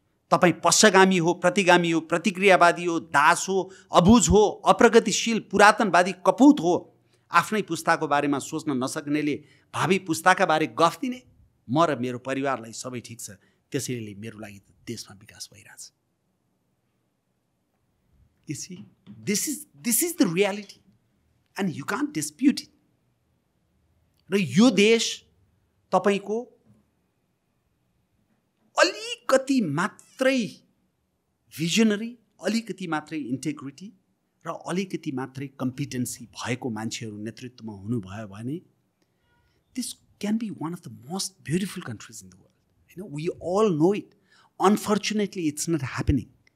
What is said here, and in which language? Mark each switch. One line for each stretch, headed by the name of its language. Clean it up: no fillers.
Nepali: तपाईँ पश्चगामी हो, प्रतिगामी हो, प्रतिक्रियावादी हो, दास हो, अबुझ हो, अप्रगतिशील पुरातनवादी कपूत हो। आफ्नै पुस्ताको बारेमा सोच्न नसक्नेले भावी पुस्ताका बारे गफ दिने? म र मेरो परिवारलाई सबै ठिक छ, त्यसैले मेरो लागि देशमा विकास भइरहेछ।
English: You see, this is the reality and you can't dispute it.
Nepali: र यो देश तपाईको अलिकति मात्रै भिजनरी, अलिकति मात्रै इन्टेग्रिटी र अलिकति मात्रै कम्पिटेन्सी भएको मान्छेहरू नेतृत्वमा हुनुभयो भने
English: this can be one of the most beautiful countries in the world. You know, we all know it. Unfortunately, it's not happening.